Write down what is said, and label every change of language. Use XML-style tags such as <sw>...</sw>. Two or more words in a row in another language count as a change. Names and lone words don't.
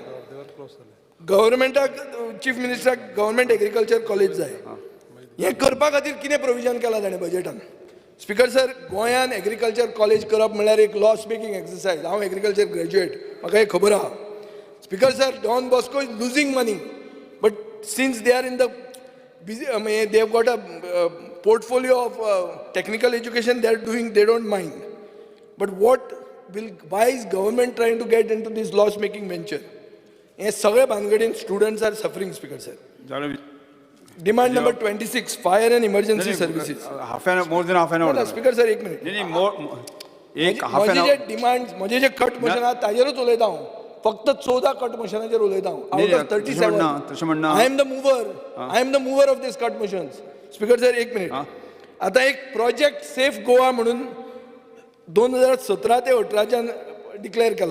<kok>गव्हर्मेंटाक, चीफ मिनिस्टराक</kok> <en>government agriculture college</en> <kok>जाय. हें करपा खातीर कितें प्रोविजन केलां ताणें बजेटान?</kok> <en>speaker sir,</en> <kok>गोंयांत</kok> <en>agriculture college</en> <kok>करप म्हणल्यार एक</kok> <en>loss making exercise.</en> <kok>हांव</kok> <en>agriculture graduate,</en> <kok>म्हाका हें खबर आहा.</kok> <en>Speaker sir, Don Bosco is losing money, but since they are in the they have got a portfolio of technical education, they don't mind. But why is government trying to get into this loss making venture?</en> <kok>हे सगळे भानगडीन</kok> <en>students are suffering. Speaker sir, demand number 26, fire and emergency services. more than half an hour. speaker sir,</en> <kok>एक मिनिट. म्हजे जे डिमांड, म्हजे जे</kok> <en>cut motion</en> <kok>आहा ताजेरूच उलयता हांव. फक्त 14 कट मोशनाचेर उलयता हांव.</kok> <en>Out of 37. I am the mover of this cut motions. speaker sir,</en> <kok>एक मिनिट. आता एक प्रोजेक्ट सेफ गोवा म्हणून 2017 ते 18 डिक्लेअर केला.</kok>